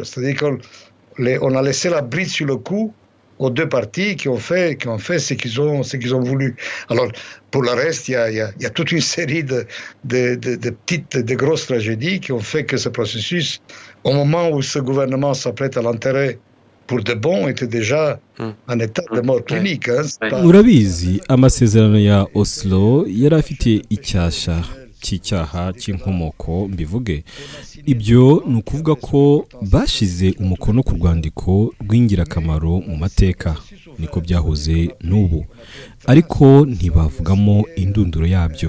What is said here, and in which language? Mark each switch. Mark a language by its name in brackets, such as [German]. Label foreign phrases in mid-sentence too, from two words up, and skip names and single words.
[French] C'est-à-dire qu'on a laissé la bride sur le cou aux deux parties qui ont fait ce qu'ils ont voulu. Alors, pour le reste, il y a toute une série de petites, de grosses tragédies qui ont fait que ce processus, au moment où ce gouvernement s'apprête à l'enterrer pour de bon, était déjà en état de mort clinique. [Kinyarwanda] Urabizi, amasezerano ya Oslo yari afite icyasha cy'icyaha cy'inkomoko mbivuge. Ibyo ni ukuvuga ko bashize umukono ku rwandiko rw'ingirakamaro mu mateka, niko byahoze n'ubu, ariko ntibavugamo indunduro yabyo.